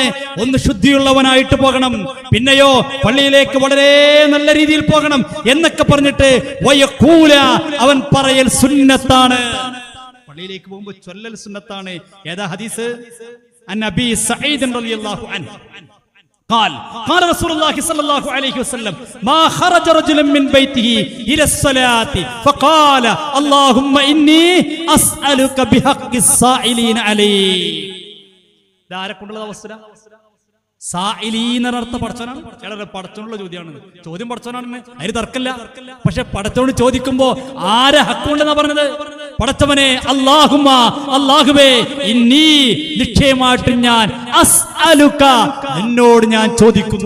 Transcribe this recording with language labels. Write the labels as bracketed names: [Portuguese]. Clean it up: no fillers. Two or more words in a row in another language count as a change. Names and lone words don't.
[Malayalam] ഒന്ന് ശുദ്ധിയുള്ളവനായിട്ട് പോകണം, പിന്നെയോ പള്ളിയിലേക്ക് വളരെ നല്ല രീതിയിൽ പോകണം എന്നൊക്കെ പറഞ്ഞിട്ട് വയഖൂല, അവൻ പറയൽ സുന്നത്താണ്. പള്ളിയിലേക്ക് പോകുമ്പോൾ ചൊല്ലൽ സുന്നത്താണ്. ഏതാ ഹദീസ്? [Arabic] عن نبي سعيد رضي الله عنه قال رسول الله صلى الله عليه وسلم ما خرج رجل من بيته إلى الصلاة فقال اللهم إني أسألك بحق السائلين عليه. [Malayalam] ധാരക്കൊണ്ടുള്ള അവസ്ഥ സായിലീനർത്ഥ പടച്ചവനാണ്. ചിലർ പടച്ചവനുള്ള ചോദ്യമാണ്, ചോദ്യം പടച്ചവനാണെന്ന് അതിന് തർക്കമില്ല. പക്ഷെ പടച്ചവനോട് ചോദിക്കുമ്പോ ആരെ ഹക്കുണ്ടെന്നാ പറഞ്ഞത്? പടച്ചവനെ അല്ലാഹുമ്മ, അല്ലാഹുവേ, ഇന്നീ നിശ്ചയമായിട്ട് ഞാൻ അസ്അലുക, നിന്നോട് ഞാൻ ചോദിക്കുന്നു.